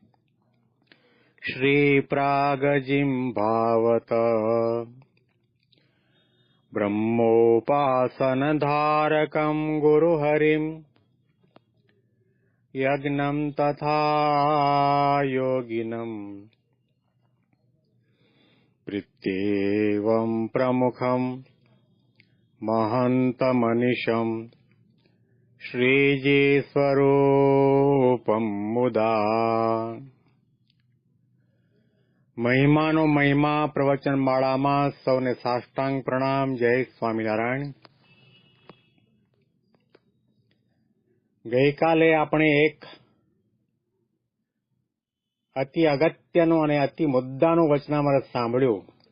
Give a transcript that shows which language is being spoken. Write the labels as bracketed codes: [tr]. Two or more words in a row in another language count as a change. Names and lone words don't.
[sa] श्रीप्रागजिह्वावत ब्रह्मोपासनधारकं गुरुहरिं यज्ञं तथा योगिनं प्रीत्येवं प्रमुखं महन्तमनिशं श्रीजीस्वरूपं मुदा [gu] મહિમાનો મહિમા પ્રવચન માળામાં સૌને સાષ્ટાંગ પ્રણામ. જય સ્વામિનારાયણ. ગઈકાલે આપણે એક અતિ અગત્યનું અને અતિ મુદ્દાનું વચનામૃત સાંભળ્યું.